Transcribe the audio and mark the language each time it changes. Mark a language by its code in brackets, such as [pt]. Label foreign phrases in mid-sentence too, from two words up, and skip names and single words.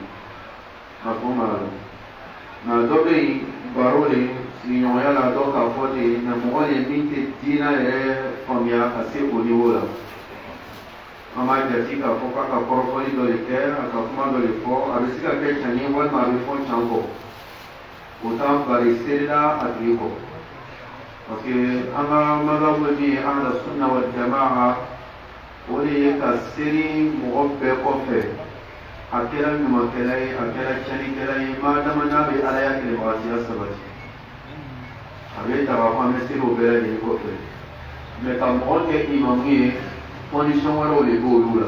[bm] A ko ma la nka dɔ bɛ yen baro de sigiɲɔgɔnya la dɔ k'a fɔ de mɛ mɔgɔ de min tɛ diinɛ yɛrɛ faamuya ka se o niveau la. An b'a jate k'a fɔ k'a ka kɔrɔfɔli dɔ de kɛ a ka kuma dɔ de fɔ a bɛ se ka kɛ can ye walima a bɛ fɔ can kɔ. O t'an bari seerela a tigi kɔ. [fr] Parce que [bm] an ka mazhabu ye min ye [ar] أهل السنة والجماعة [bm] o de ye ka seeri mɔgɔ bɛɛ kɔfɛ a kɛra ɲumankɛla ye a kɛra tiɲɛnikɛla ye madama n'a bɛ alaya kɛlɛbagatiya sabati a bɛ ta k'a fɔ an bɛ seeri o bɛɛ lajɛlen kɔfɛ. Mais ka mɔgɔ kɛ imamu ye condition wɛrɛw de b'olu la.